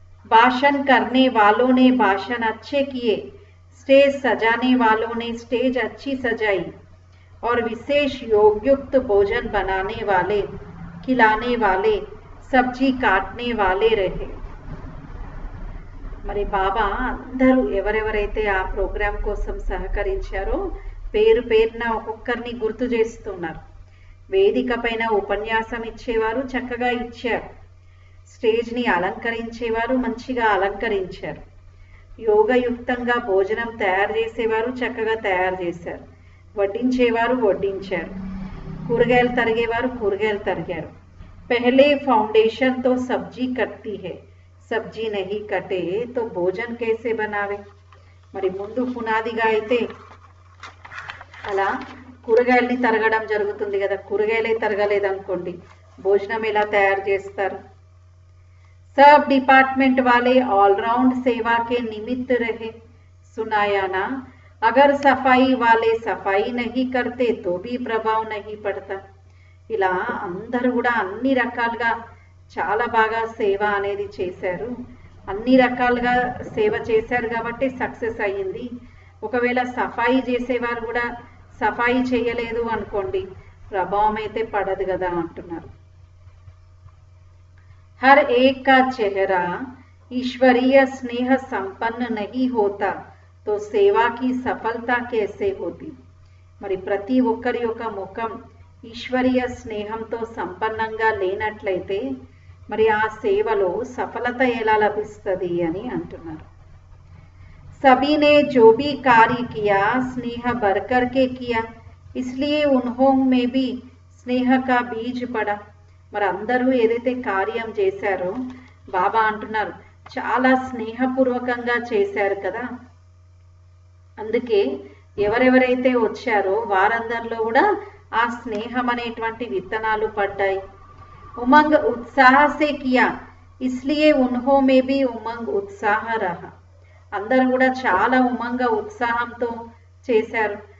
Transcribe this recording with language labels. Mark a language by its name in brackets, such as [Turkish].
[Hindi] भाषण करने वालों ने भाषण अच्छे किए, स्टेज सजाने वालों ने स्टेज अच्छी सजाई, और विशेष योगयुक्त भोजन बनाने वाले, खिलाने वाले, सब्जी काटने वाले रहे. [Telugu] మరి బాబా అందరూ ఎవరెవరైతే ఆ ప్రోగ్రాం కోసం సహకరించారో పేరు పేరున ఒక్కొక్కరిని గుర్తు చేస్తున్నారు. వేదిక పైన ఉపన్యాసం ఇచ్చేవారు చక్కగా ఇచ్చారు, స్టేజ్ని అలంకరించేవారు మంచిగా అలంకరించారు, యోగయుక్తంగా భోజనం తయారు చేసేవారు చక్కగా తయారు చేశారు, వడ్డించేవారు వడ్డించారు, కూరగాయలు తరిగేవారు కూరగాయలు తరిగారు. [Hindi] पहले फाउंडेशन तो सब्जी कटती है, सब्जी नहीं कटे तो भोजन कैसे बनावे. [Telugu] మరి ముందు పునాదిగా అయితే అలా కూరగాయల్ని తరగడం జరుగుతుంది కదా, కూరగాయలే తరగలేదనుకోండి భోజనం ఎలా తయారు చేస్తారు. [Hindi] सब डिपार्टमेंट वाले ऑलराउंड सेवा के निमित्त रहे, सुनाया ना. अगर सफाई वाले सफाई नहीं करते तो भी प्रभाव नहीं पड़ता. [Telugu] ఇలా అందరూ కూడా అన్ని రకాలుగా చాలా బాగా సేవ అనేది చేశారు, అన్ని రకాలుగా సేవ చేశారు కాబట్టి సక్సెస్ అయ్యింది. ఒకవేళ సఫాయి చేసేవారు కూడా సఫాయి చేయలేదు అనుకోండి ప్రభావం అయితే పడదు కదా అంటున్నారు. [Hindi] हर एक का चेहरा ईश्वरीय स्नेह संपन्न नहीं होता तो सेवा की सफलता कैसे होती. [Telugu] మరి ప్రతి ఒక్కరి యొక్క ముఖం ఈశ్వరీయ స్నేహంతో సంపన్నంగా లేనట్లయితే మరి ఆ సేవలో సఫలత ఎలా లభిస్తుంది అని అంటున్నారు. [Hindi] सभी ने जो भी कार्य किया स्नेह भर करके किया, इसलिए उन्हों में भी स्नेह का बीज पड़ा. [Telugu] మరి అందరూ ఏదైతే కార్యం చేశారో బాబా అంటున్నారు చాలా స్నేహపూర్వకంగా చేశారు కదా. అందుకే ఎవరెవరైతే వచ్చారో వారందరిలో కూడా ఆ స్నేహం అనేటువంటి విత్తనాలు పడ్డాయి. [Hindi] ఉమంగ్ ఉత్సాహ సే కియా ఇస్లియే ఉన్హో మే బి ఉమంగ్ ఉత్సాహ రహా. [Telugu] అందరూ కూడా చాలా ఉమంగ ఉత్సాహంతో చేశారు.